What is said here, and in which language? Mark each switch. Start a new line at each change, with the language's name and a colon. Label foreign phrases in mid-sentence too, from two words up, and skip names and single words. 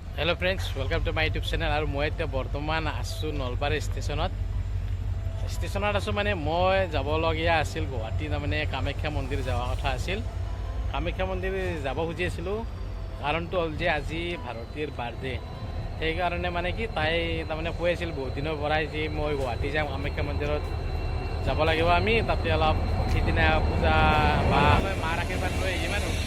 English: Hello friends welcome to my YouTube channel
Hindi: और मैं
Assamese: এতিয়া বৰ্তমান আছো নলবাৰী ষ্টেচনত আছো মানে মই যাবলগীয়া আছিল গুৱাহাটী মানে কামাখ্যা মন্দিৰ যাওয়া কথা আছিল কামাখ্যা মন্দিৰ যাব খুজি আছিলো কাৰণটো হ'ল যে আজি ভাৰতীৰ বাৰ্থডে সেই কাৰণে মানে কি তাই তাৰমানে কৈ আছিল বহুত দিনৰ পৰাই যে মই গুৱাহাটী যাম কামাখ্যা মন্দিৰত যাব লাগিব আমি তাতে অলপ সিদিনা পূজা বা মাৰ আশীৰ্বাদ লৈ ইমান